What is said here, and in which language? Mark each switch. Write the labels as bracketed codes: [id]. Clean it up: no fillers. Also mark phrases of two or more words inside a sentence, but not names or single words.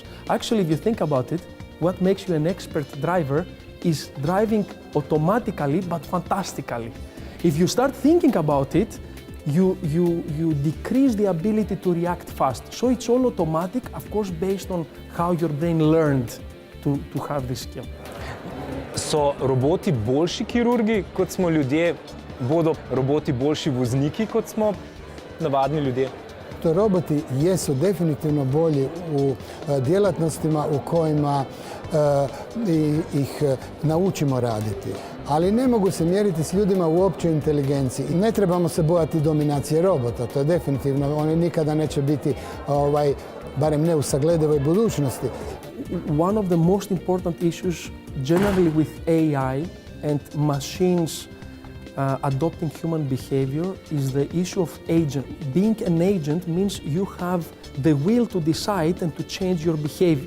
[en] Actually, if you think about it, what makes you an expert driver is driving automatically but fantastically. If you start thinking about it, you decrease the ability to react fast. So it's all automatic, of course, based on how your brain learned to have this skill. [sl] So roboti boljši kirurgi, kot smo ljudje? Bodo roboti boljši vozniki, kot smo navadni ljudje? [hr] Roboti jesu definitivno bolji u djelatnostima u kojima ih naučimo raditi. Ali ne mogu se mjeriti s ljudima u općoj inteligenciji. Ne trebamo se bojati dominacije robota, to je definitivno. Oni nikada neće biti, barem ne u sagledivoj budućnosti. [en] One of the most important issues generally with AI and machines adopting human behavior is the issue of agent. Being an agent means you have the will to decide and to change your behavior.